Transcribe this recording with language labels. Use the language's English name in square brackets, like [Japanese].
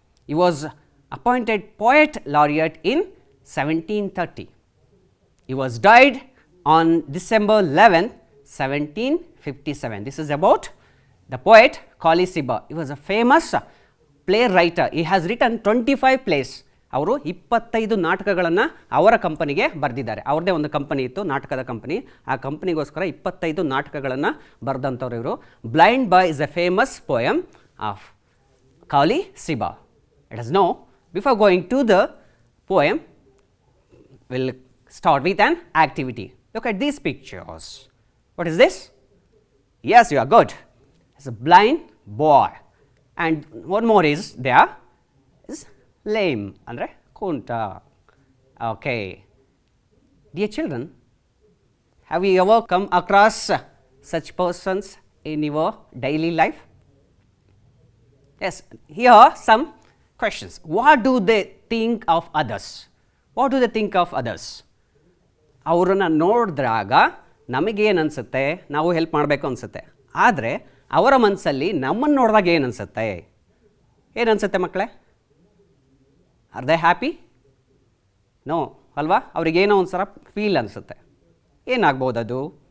[English] He was appointed poet laureate in 1730. He was died on December 11, 1757. This is about the poet Colley Cibber. He was a famous playwright. He has written 25 plays. [Kannada] ಅವರು 25 ನಾಟಕಗಳನ್ನು ಅವರ ಕಂಪನಿಗೆ ಬರೆದಿದ್ದಾರೆ. ಅವ್ರದ್ದೇ ಒಂದು company ಇತ್ತು, ನಾಟಕದ company. ಆ ಕಂಪನಿಗೋಸ್ಕರ 25 ನಾಟಕಗಳನ್ನು ಬರೆದಂಥವ್ರು ಇವರು. [English] Blind boy is a famous poem of Colley Cibber. Let us know, before going to the poem will start with an activity. Look at these pictures. What is this? Yes, you are good. It's a blind boy, and one more is there is lame [Kannada] andre kunta. [English] Okay, dear children, have you ever come across such persons in your daily life? Yes, here are some questions. What do they think of others? What do they think of others? [Kannada] ಅವರನ್ನು ನೋಡಿದಾಗ ನಮಗೇನು ಅನಿಸುತ್ತೆ, ನಾವು help ಮಾಡಬೇಕು ಅನಿಸುತ್ತೆ. ಆದರೆ ಅವರ ಮನಸ್ಸಲ್ಲಿ ನಮ್ಮನ್ನು ನೋಡಿದಾಗ ಏನು ಅನಿಸುತ್ತೆ? ಏನು ಅನಿಸುತ್ತೆ ಮಕ್ಕಳೇ? [English] Are they happy? No [Kannada] ಅಲ್ವಾ? ಅವ್ರಿಗೇನೋ ಒಂದು ಸಲ ಫೀಲ್ ಅನಿಸುತ್ತೆ. ಏನಾಗ್ಬೋದು ಅದು?